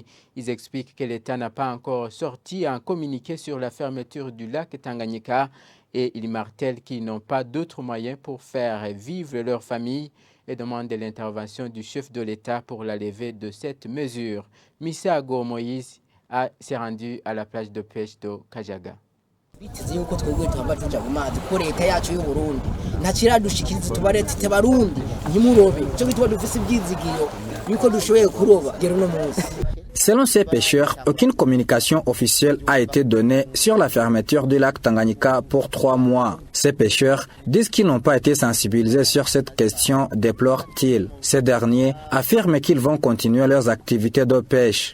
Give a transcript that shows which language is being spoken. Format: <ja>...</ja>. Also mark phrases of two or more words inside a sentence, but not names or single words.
<fr>Ils expliquent que l'État n'a pas encore sorti un communiqué sur la fermeture du lac Tanganyika et ils martèlent qu'ils n'ont pas d'autres moyens pour faire vivre leur famille et demandent l'intervention du chef de l'État pour la levée de cette mesure. Misago Moïse s'est rendu à la plage de pêche de Kajaga.</fr> <rn>Biteze yuko twebwe twamba tuja mu mazi ko leta yacu y'u Burundi ntakiradushikiriza tubaretse te barundi ntimurobe cyo gitwa dufise ibyizigiro yuko dushoboye kuroba gero no munsi.</rn> <fr>Selon ces pêcheurs, aucune communication officielle a été donnée sur la fermeture du lac Tanganyika pour 3 mois. Ces pêcheurs disent qu'ils n'ont pas été sensibilisés sur cette question, déplorent-ils. Ces derniers affirment qu'ils vont continuer leurs activités de pêche.</fr>